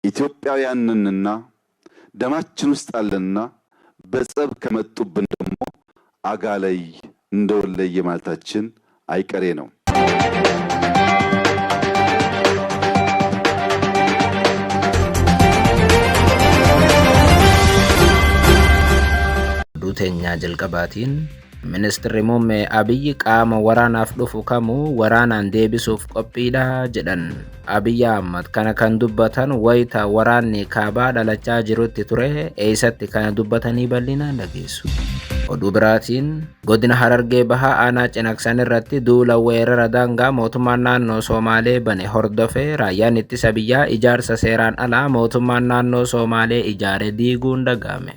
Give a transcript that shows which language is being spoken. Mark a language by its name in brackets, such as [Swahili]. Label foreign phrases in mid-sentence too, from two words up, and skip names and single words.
[Amharic] ኢትዮጵያውያንንና ደማችን ውስጥ አለና በጸብ ከመጡብን ደግሞ አጋላይ እንደወለየ ማለታችን አይቀሬ ነው። ዱተኛ ጀልቀባቲን [Oromo] Ministeerri muummee Abiyyi qaama waraanaaf dhufu kamuu waraanaan deebisuuf qophiidha jedhan. Abiyyi Ahmad kana kan dubbatan wayita waraanni kaabaa dhalachaa jirutti ture eessatti kana dubbatanii bal'inaan dhageessu. Oduu biraatiin godina Harargee Bahaa aanaa Cinaqsan irratti duula weerara daangaa mootummaan naannoo Somaalee bane hordofee raayyaan ittisa biyyaa ijaarsa seeraan alaa mootummaan naannoo Somaalee ijaare diiguun dhaga'ame.